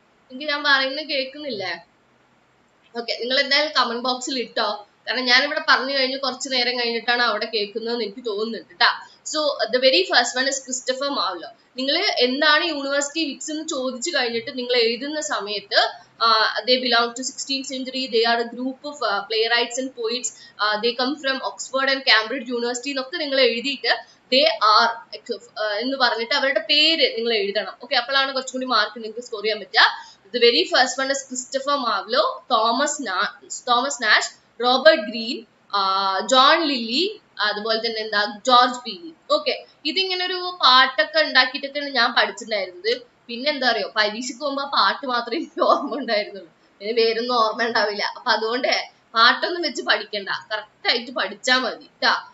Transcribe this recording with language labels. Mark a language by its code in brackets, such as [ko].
[ml] എനിക്ക് ഞാൻ പറയുന്നത് കേൾക്കുന്നില്ലേ? ഓക്കെ, നിങ്ങൾ എന്തായാലും കമന്റ് ബോക്സിൽ ഇട്ടോ, കാരണം ഞാനിവിടെ പറഞ്ഞു കഴിഞ്ഞ് കുറച്ച് നേരം കഴിഞ്ഞിട്ടാണ് അവിടെ കേൾക്കുന്നതെന്ന് എനിക്ക് തോന്നുന്നുണ്ട് കേട്ടാ. [en] So the very first one is Christopher Marlowe. [ml] നിങ്ങൾ എന്താണ് യൂണിവേഴ്സിറ്റി വിറ്റ്സ് എന്ന് ചോദിച്ചു കഴിഞ്ഞിട്ട് നിങ്ങൾ എഴുതുന്ന സമയത്ത് [en] they belong to 16th century, they are a group of playwrights and poets, they come from Oxford and Cambridge University [ml] എന്നൊക്കെ നിങ്ങൾ എഴുതിയിട്ട് [en] they are [ml] എന്ന് പറഞ്ഞിട്ട് അവരുടെ പേര് നിങ്ങൾ എഴുതണം. ഓക്കെ, അപ്പോഴാണ് കുറച്ചും കൂടി മാർക്ക് നിങ്ങൾക്ക് സ്കോർ ചെയ്യാൻ പറ്റുക. [en] The very first one is Christopher Marlowe, Thomas Nash, Robert Greene, John Lilly, [ml] അതുപോലെ തന്നെ എന്താ [en] George Peele. [ml] ഓക്കെ, ഇതിങ്ങനെ ഒരു പാട്ടൊക്കെ ഉണ്ടാക്കിയിട്ടൊക്കെയാണ് ഞാൻ പഠിച്ചിട്ടുണ്ടായിരുന്നത്. പിന്നെ എന്താ അറിയോ, പരീക്ഷയ്ക്ക് പോകുമ്പോ ആ പാട്ട് മാത്രമേ എനിക്ക് ഓർമ്മ ഉണ്ടായിരുന്നുള്ളൂ, പിന്നെ പേരൊന്നും ഓർമ്മ ഉണ്ടാവില്ല. അപ്പൊ അതുകൊണ്ട് പാട്ടൊന്നും വെച്ച് പഠിക്കണ്ട, കറക്റ്റ് ആയിട്ട് പഠിച്ചാ മതി ട്ടാ.